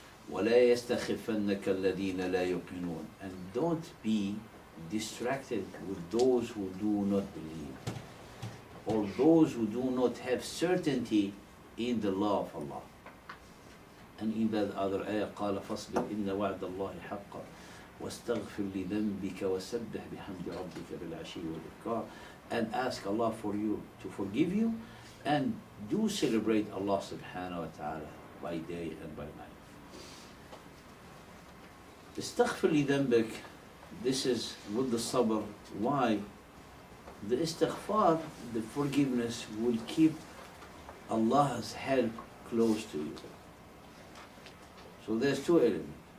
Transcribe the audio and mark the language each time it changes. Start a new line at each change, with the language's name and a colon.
Arabic: وَلَا يَسْتَخِفَنَّكَ الَّذِينَ لَا يُقِنُونَ.
English: And don't be distracted with those who do not believe, or those who do not have certainty in the law of Allah. And in that other ayah,
Arabic: قال فاصبر إن وعد الله حق واستغفر لذنبك وسبح بحمد ربك بالعشي والإبكار.
English: And ask Allah for you to forgive you, and do celebrate Allah subhanahu wa ta'ala by day and by night.
Arabic: استغفر لذنبك,
English: this is with the sabr. Why? The istighfar, the forgiveness, will keep Allah's help close to you. So there's two elements.